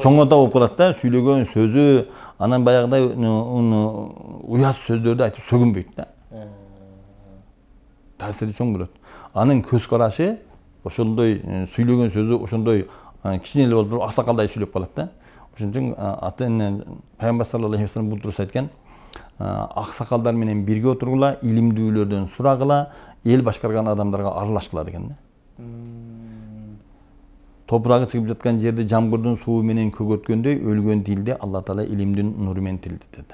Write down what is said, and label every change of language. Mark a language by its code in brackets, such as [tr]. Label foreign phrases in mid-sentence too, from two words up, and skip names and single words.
[ky] Чоң ата болуп калат да, сүйлөгөн сөзү, анан баягыдай уяз сөздөрдү айтып сөгүнбөйт да. Таасири чоң болот. Анын көз карашы ошондой сүйлөгөн сөзү ошондой кичинеле болуп аксакалдай сүйлөп калат да. Ошон үчүн ата-эне Пайгамбар [ar] صلى الله عليه وسلم [ky] бул туруп айткан, аксакалдар менен бирге отургула, илимдүүлөрдөн сурагыла, эл башкарган адамдарга аралашкыла деген да. Топурагы чыгып жаткан жерде жамгырдын суу менен көгөрткөндөй өлгөн дилде Алла Таала илимдин нуру менен тилди деди.